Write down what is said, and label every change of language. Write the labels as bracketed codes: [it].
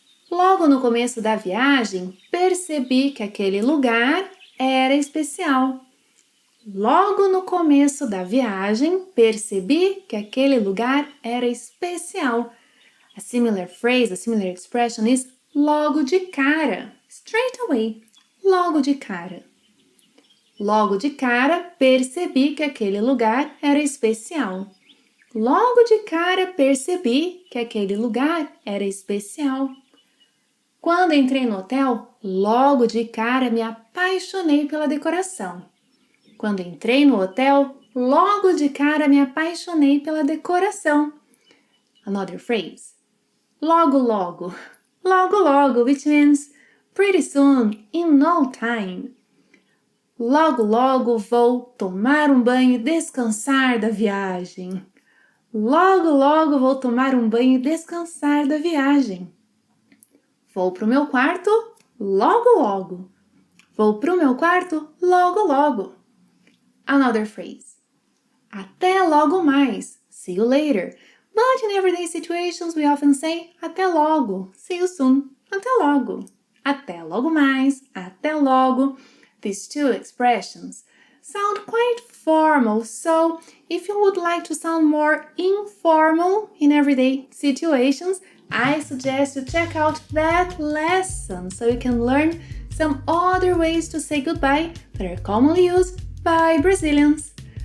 [pt] Logo no começo da viagem, percebi que aquele lugar era especial. Logo no começo da viagem, percebi que aquele lugar era especial. [en] A similar phrase, a similar expression is logo de cara. Straight away. [pt] Logo de cara. Logo de cara, percebi que aquele lugar era especial. Logo de cara, percebi que aquele lugar era especial. Quando entrei no hotel, logo de cara me apaixonei pela decoração. Quando entrei no hotel, logo de cara me apaixonei pela decoração. [en] Another phrase. Logo, logo. Logo, logo, which means pretty soon, in no time. [pt] Logo, logo vou tomar um banho e descansar da viagem. Logo, logo vou tomar um banho e descansar da viagem. Vou pro meu quarto logo, logo. Vou pro meu quarto logo, logo. [en] Another phrase. [pt] Até logo mais. [en] See you later. But in everyday situations we often say até logo. See you soon. [pt] Até logo. Até logo mais. Até logo. [en] These two expressions sound quite formal, so if you would like to sound more informal in everyday situations, I suggest you check out that lesson so you can learn some other ways to say goodbye that are commonly used by Brazilians.